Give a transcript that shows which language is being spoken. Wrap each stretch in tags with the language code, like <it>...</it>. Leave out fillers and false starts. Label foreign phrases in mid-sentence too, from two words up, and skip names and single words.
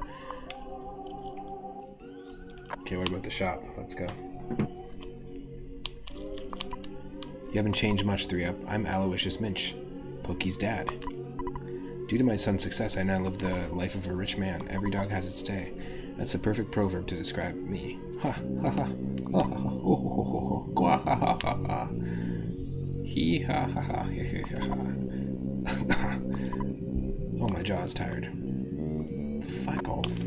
<en>Okay, what about the shop? Let's go. You haven't changed much, 3-Up. I'm Aloysius Minch, Pokey's dad. Due to my son's success, I now live the life of a rich man. Every dog has its day. That's the perfect proverb to describe me. Ha ha ha. Oh, ho, ho, ho, ho. Gwa ha ha ha ha. He ha ha ha he ha ha. Oh, my jaw's tired. Fuck off.</en>